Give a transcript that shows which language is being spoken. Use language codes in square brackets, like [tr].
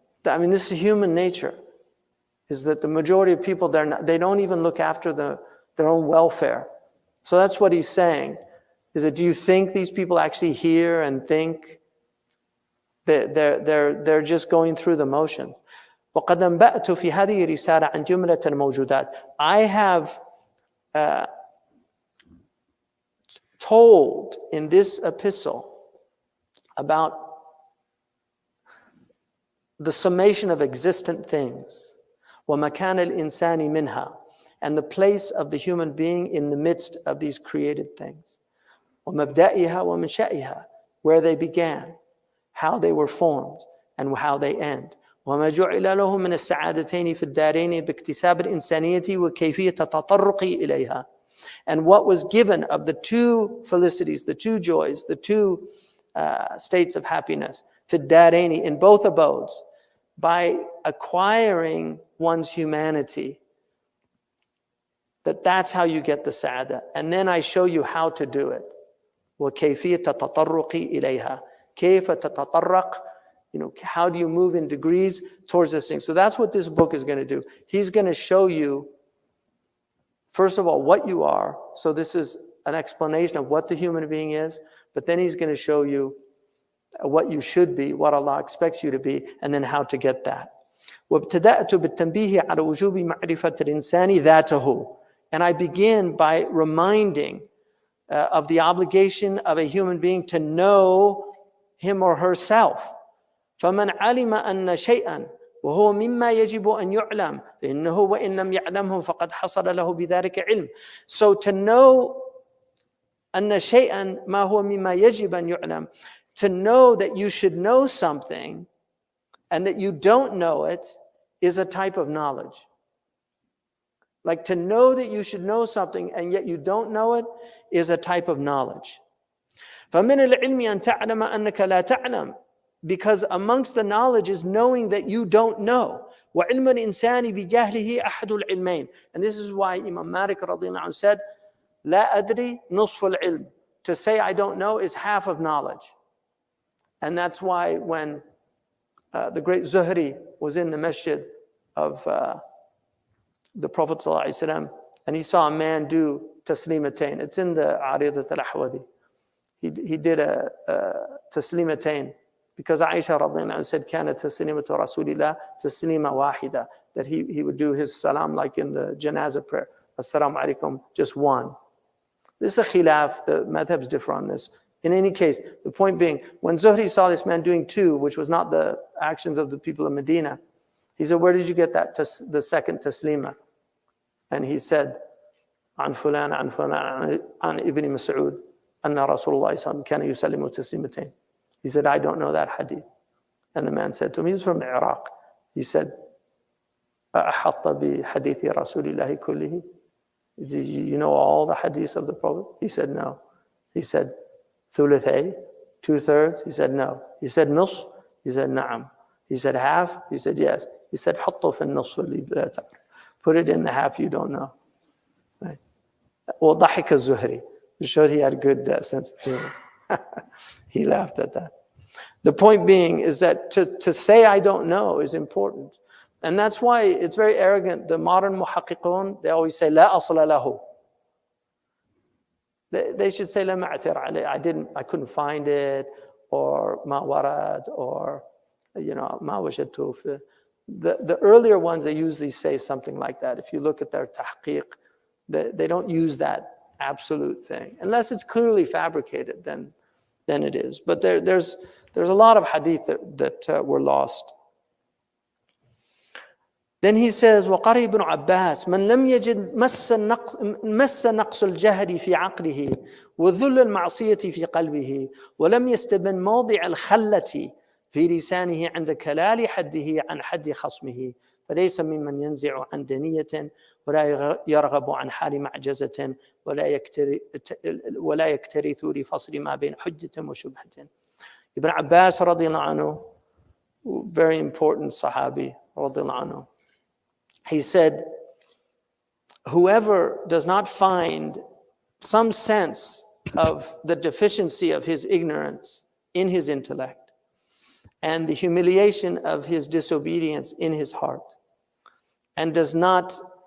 [en] I mean, this is human nature, is that the majority of people, they don't even look after their own welfare. So that's what he's saying, is that do you think these people actually hear and think? They're just going through the motions. [ar] وقد أنبأت في هذه الرسالة عن جملة الموجودات. [en] I have told in this epistle about the summation of existent things, [ar] ومكان الإنسان منها, [en] and the place of the human being in the midst of these created things, [ar] ومبدئها ومنشئها, [en] where they began, how they were formed, and how they end. [ar] وما جعل له من السعادتين في الدارين باكتساب الإنسانية وكيفية التطرق إليها. [en] And what was given of the two felicities, the two joys, the two states of happiness, [ar] في الدارين, [en] in both abodes, by acquiring one's humanity, that's how you get the sa'ada. And then I show you how to do it. [ar] وكيفية التطرق إليها. كيف تتطرق, [en] how do you move in degrees towards this thing? So that's what this book is going to do. He's going to show you, first of all, what you are. So this is an explanation of what the human being is, but then he's going to show you what you should be, what Allah expects you to be, and then how to get that. [ar] وابتدأت بالتنبيه على وجوب معرفة الإنسان ذاته. [en] And I begin by reminding of the obligation of a human being to know him or herself. [ar] فمن علم أن شيئا وهو مما يجب أن يعلم فإنه وإن لم يعلمه فقد حصل له بذلك علم. [en] So to know [ar] أن شيئا ما هو مما يجب أن يعلم, [en] to know that you should know something and that you don't know it, is a type of knowledge. Like to know that you should know something and yet you don't know it is a type of knowledge. [ar] فمن العلم أن تعلم أنك لا تعلم, [en] because amongst the knowledge is knowing that you don't know. [ar] وعلم الإنسان بجهله أحد العلمين. [en] And this is why Imam Malik [ar] رضي الله عنه [en] said, [ar] لا أدري نصف العلم. [en] To say I don't know is half of knowledge. And that's why when the great Zuhri was in the masjid of the Prophet ﷺ, and he saw a man do Taleem-e-Deen. It's in the Aridat al-Ahwadi. He did a Taleem-e-Deen because Aisha radiallahu anha said, [ar] كانت تسليمة رسول الله تسليمة واحدة, [en] that he would do his salam like in the janazah prayer. Assalamu alaikum, just one. This is a khilaf, the madhab's differ on this. In any case, the point being, when Zuhri saw this man doing two, which was not the actions of the people of Medina, he said, where did you get that, the second taslima? And he said, [ar] عن فلان عن فلان عن ابن مسعود أن رسول الله صلى الله عليه وسلم كان يسلم تسليمتين. [en] He said, I don't know that hadith. And the man said to him, he was from Iraq. He said, [ar] أحط بحديث رسول الله كله? [en] Did you know all the hadiths of the Prophet? He said, no. He said, [ar] ثلثي, [en] 2/3? He said, no. He said, [ar] نصف? [en] He said, [ar] نعم. [en] He said, half? He said, yes. He said, [ar] حطه في النصف اللي لا تعرف. [en] Put it in the half you don't know. Right? [ar] وضحك الزهري. [en] It showed he had a good sense of humor. He laughed at that. The point being is that to say I don't know is important. And that's why it's very arrogant. The modern muhaqqiqun, they always say, [ar] لا أصل له. [en] They should say, [ar] لا معثر عليه. [en] I couldn't find it, or [ar] ما ورد, [en] or [ar] ما وجدته. [en] the earlier ones, they usually say something like that. If you look at their tahqiq, they don't use that absolute thing. Unless it's clearly fabricated, then it is. But there's a lot of hadith that were lost. Then he says, [ar] وقال ابن عباس من لم يجد مس نقص الجهد في عقله وذل المعصية في قلبه ولم يستبن موضع الخلة في لسانه عند كلال حده عن حد خصمه فليس ممن ينزع عن دنية ولا يرغب عن حال معجزة ولا يكترث لفصل ما بين حجة وشبهة. [en] Ibn Abbas [ar] رضي الله عنه, [en] very important Sahabi رضي الله عنه, he said, whoever does not find some sense of the deficiency of his ignorance in his intellect and the humiliation of his disobedience in his heart, and does not